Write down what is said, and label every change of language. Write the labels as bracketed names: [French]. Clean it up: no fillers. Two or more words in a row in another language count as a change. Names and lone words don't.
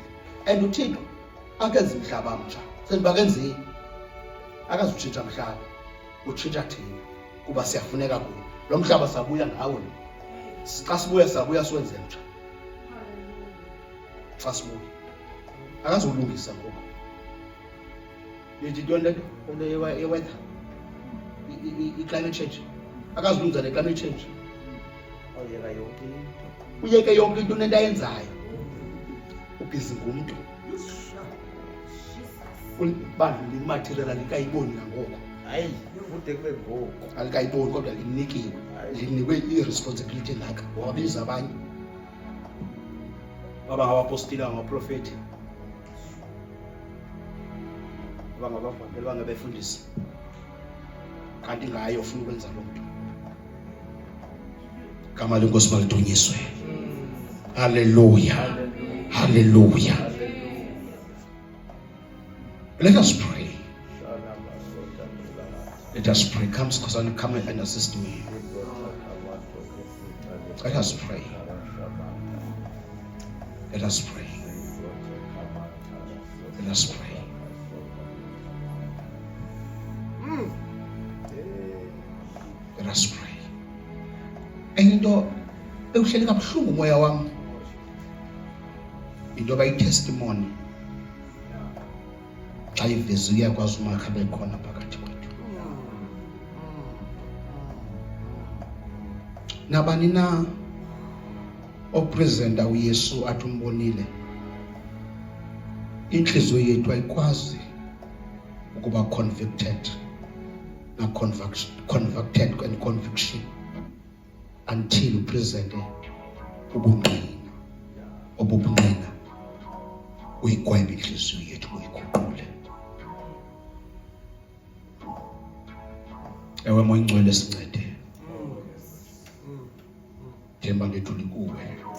[Xhosa] And uThixo akenze umhlaba mtsha, sendiba kenzeni, akazutshintsha mhlaba, utshintsha thina kuba siyafuneka kuyo. Lo mhlaba sabuya ngawo, xa sibuya sabuya siwenze mtsha. Xa sibuya akazulungisa ngoku nithi ntoni le ye-weather, i- [English] climate change, [Xhosa] akazilungisa ne- [English] climate change. [Xhosa] Uyeke yonke into nento ayenzayo, ubhizi ngumntu bandlula imaterial alikayiboni nangoku, hayi kude kube ngoku alikayiboni kodwa linikiwe, linikwe i-responsibility engaka. Wabiza abanye baba ngabapostile, abangaprofethi, abangabavangeli, bangabefundisi, kanti ngayo ufuna ukwenza lo mntu. Igama lenkosi malidunyiswe. Haleluya, haleluya. [English] Let us pray. Let us pray. Come, Skosana, come and assist me. Let us pray. Let us pray. Let us pray. Let us pray. [Xhosa] Enye into ewuhleli kabuhlungu umoya wami, into abayi-testimony xa ivezi uyakwazi umakha bekhona phakathi kwethu. Nabani na opresenta uYesu athi umbonile, inhliziyo yethu ayikwazi ukuba [English] convicted and conviction [Xhosa] until upresente ubungqina uyigwebe inhliziyo yethu uyiguqule. Ewe Moya Ngcwele sincede. Themba lethu likuwe.